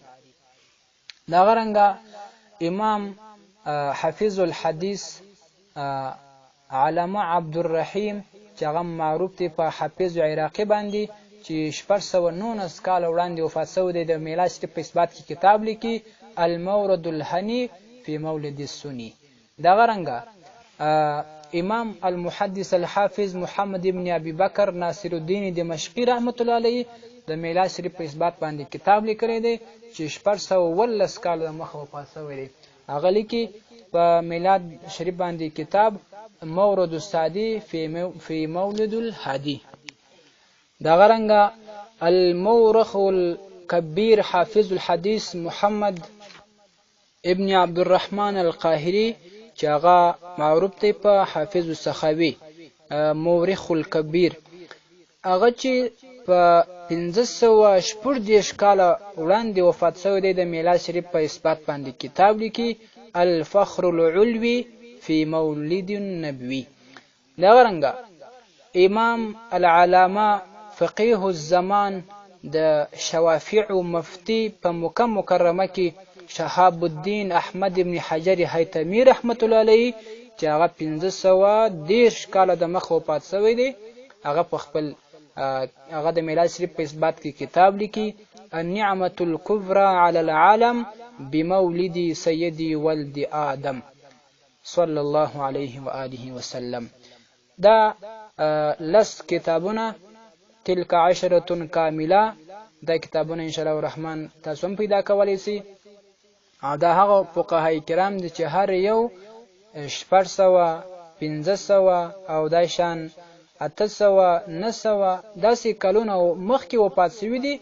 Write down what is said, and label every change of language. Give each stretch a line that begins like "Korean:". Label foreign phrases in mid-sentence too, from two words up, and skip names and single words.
Pashto: دغه رنګه امام حافظ الحدیث علامه عبدالرحیم چې هغه معروف دی په حافظ عراقي باندې چې 619 کاله وړاندې وفات شوی دی، د میلاد شریف په اثبات کې کتاب لیکي المورد الهنی فی مولد السنی. دغه رنګه
Arabic: امام المحدث الحافظ
Pashto: محمد ابن ابي بکر ناصر الدین دمشقی
Arabic: رحمت الله علیه
Pashto: د میلاد شریف په اثبات باندې کتاب لیکلی دی چې 619 کاله مخه وفات شوی دی. هغه لیکي په میلاد شریف باندې کتاب مورد السعدی فی مولد الهادی. دغه رنګه
Arabic: المورخ الكبير
Pashto: حافظ الحديث محمد ابن عبد الرحمن القاهري چې هغه معروف دی په حافظ السخاوي
Arabic: مورخ الكبير،
Pashto: هغه چې په 1540 کاله وړاندې وفات شوی دی، د میلاد شریف په اثبات باندې کتاب لیکي الفخر العلوي في مولد النبوي. دغه رنګه
Arabic: امام العلامه فقيه الزمان
Pashto: د شوافع مفتی په مکه مکرمه کې شهاب الدین احمد ابن حجر حیتمی
Arabic: رحمت الله علیه
Pashto: چې هغه 1510 کاله د مخ وفات شوی دی، هغه په خپل هغه د میلاد شریف په اثبات کې کتاب لیکي النعمة الكبرى على العالم بمولد سيدي ولد آدم صلى الله عليه وآله وسلم. دا لس کتابونه
Arabic: تلك عشرة كاملة،
Pashto: دا کتابونه
Arabic: ان شاء الله الرحمن
Pashto: تاسو هم پیدا کولی سئ. دا هغه فقهای کرام دي چې هر یو 400 500 او دا شان 800 900 داسې کلونه مخکې وفات شوي دي.